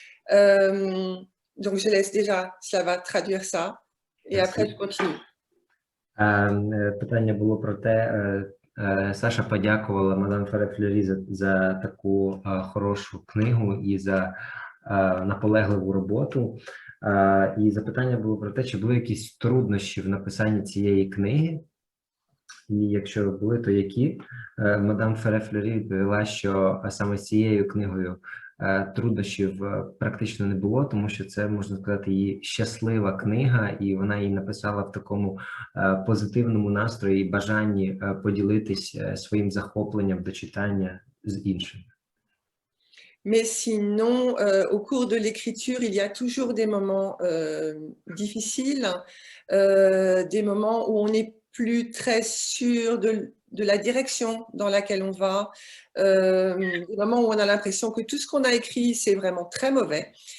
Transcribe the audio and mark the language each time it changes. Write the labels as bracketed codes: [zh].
[fr] Donc je laisse déjà Slava traduire ça et après je continue. [uk] Питання було про те, Саша подякувала мадам Ферет-Флeury за таку хорошу книгу і за наполегливу роботу. І запитання було про те, чи були якісь труднощі в написанні цієї книги. І якщо були, то які? Мадам Ферет-Флeury відповіла, що саме з цією книгою труднощів практично не було, тому що це, можна сказати, її щаслива книга, і вона її написала в такому позитивному настрої і бажанні поділитись своїм захопленням до читання з іншими. [fr] Mais sinon, au cours de l'écriture, il y a toujours des moments difficiles, des moments où on n'est plus très sûr de la direction dans laquelle on va, des moments où on a l'impression que tout ce qu'on a écrit, c'est vraiment très mauvais.